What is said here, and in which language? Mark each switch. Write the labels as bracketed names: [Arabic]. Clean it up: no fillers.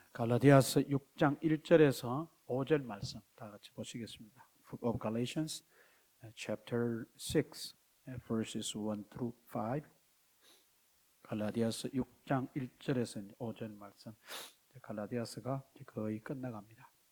[Korean] 갈라디아서 6장 1절에서 5절 말씀 다 같이 보시겠습니다. [English] Book of Galatians, chapter 6, verses 1 through 5. [Korean] 갈라디아서 6장 1절에서 5절 말씀. 갈라디아서가 거의 끝나갑니다.